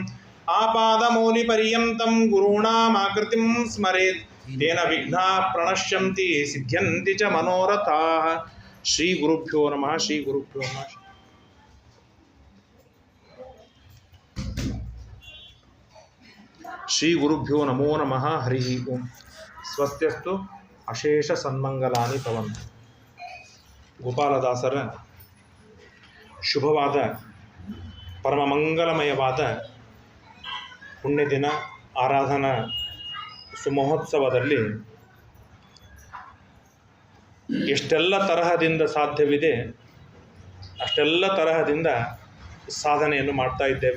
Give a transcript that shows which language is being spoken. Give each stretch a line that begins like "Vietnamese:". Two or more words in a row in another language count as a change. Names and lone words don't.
Sanskrit: आपादमौलिपर्यन्तं गुरूणामाकृतिं स्मरेत् तेन विघ्नाः प्रणश्यन्ति सिद्ध्यन्ति च मनोरथाः। श्रीगुरुभ्यो नमः। श्रीगुरुभ्यो नमः। श्रीगुरुभ्यो नमो नमः हरिः ओम्। ಸ್ವಸ್ತ್ಯಸ್ತು ಅಶೇಷ ಸನ್ಮಂಗಲಾನಿ ಭವಂತು.
Kannada: ಗೋಪಾಲದಾಸರ ಶುಭವಾದ ಪರಮಮಂಗಲಮಯವಾದ ಪುಣ್ಯ ದಿನ ಆರಾಧನಾ ಸುಮಹೋತ್ಸವದಲ್ಲಿ ಎಷ್ಟೆಲ್ಲ ತರಹದಿಂದ ಸಾಧ್ಯವಿದೆ ಅಷ್ಟೆಲ್ಲ ತರಹದಿಂದ ಸಾಧನೆಯನ್ನು ಮಾಡ್ತಾ ಇದ್ದೇವೆ.